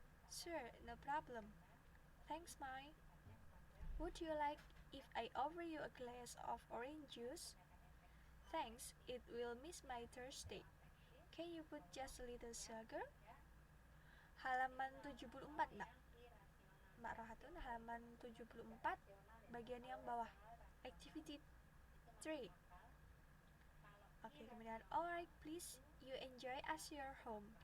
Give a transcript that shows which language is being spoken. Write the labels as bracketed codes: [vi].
[en] Sure, no problem. Thanks, Mai. Would you like if I offer you a glass of orange juice? Thanks, it will miss my Thursday. Can you put just a little sugar? [id] Halaman 74, Mbak. Mbak Rohatun, halaman 74, bagian yang bawah. [en] Activity 3. Oke, [id] kemudian [en] alright, please, you enjoy as your home.